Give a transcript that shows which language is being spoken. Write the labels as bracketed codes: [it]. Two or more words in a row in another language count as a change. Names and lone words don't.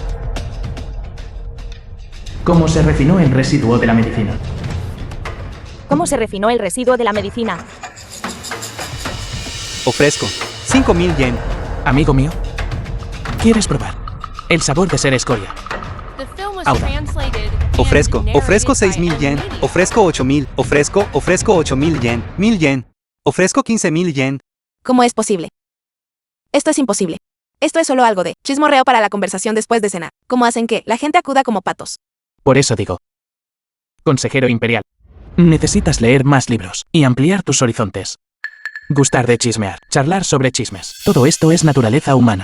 [es] ¿Cómo se refinó el residuo de la medicina? ¿Cómo se refinó el residuo de la medicina? Ofrezco 5000 yen. Amigo mío, ¿quieres probar el sabor de ser escoria? [en] The film was [es] Ahora. [en] translated and [es] Ofrezco [en] narrated [es] 6000 [en] by [es] yen. [en] Emily. [es] Ofrezco 8000. Ofrezco 8000 yen. 1000 yen. Ofrezco 15000 yen. ¿Cómo es posible? Esto es imposible. Esto es solo algo de chismorreo para la conversación después de cenar. ¿Cómo hacen que la gente acuda como patos? Por eso digo, consejero imperial, necesitas leer más libros y ampliar tus horizontes. Gustar de chismear, charlar sobre chismes. Todo esto es naturaleza humana.